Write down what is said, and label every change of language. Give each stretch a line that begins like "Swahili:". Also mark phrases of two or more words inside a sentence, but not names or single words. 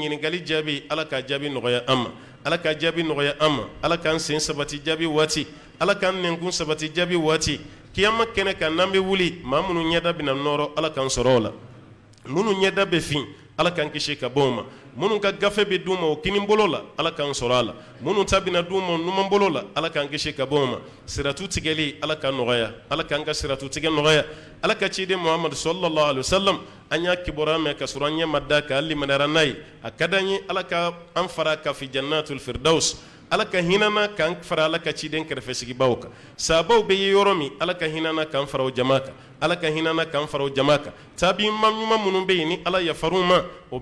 Bambara: ɲininkali jaabi ala k'a jaabi nɔgɔya an ma ala k'a jaabi nɔgɔya an ma ala k'an sen sabati jaabi waati ala k'an nɛnkun sabati jaabi waati kiyama kɛnɛ kan n'an bɛ wuli maa minnu ɲɛda bɛna nɔrɔ ala k'an sɔrɔ o la minnu ɲɛda bɛ fin ala k'an kisi ka bɔ o ma minnu ka gafe bɛ d'u ma o kini bolo la ala k'an sɔrɔ a la minnu ta bɛna d'u ma numan bolo la ala k'an kisi ka bɔ o ma siratu tigɛli ala k'an nɔgɔya ala k'an ka siratu tigɛ nɔgɔya ala ka ciden muhamadu
Arabic: صلى الله عليه وسلم
Bambara: an y'a kibaruya mɛn ka sɔrɔ an ɲɛ ma da kan hali limaniyara n'a ye a ka d'an ye ala ka an fara ka fi
Arabic: جنة الفردوس
Bambara: ala ka hinana k'an fara ala ka ciden kɛrɛfɛsigibaw kan sabaw bɛ ye yɔrɔ min ala ka hinana k'an fara o jama kan ala ka hinana k'an fara o jama kan tabiɲuman ɲuman minnu bɛ yen ni ala yafar'u ma o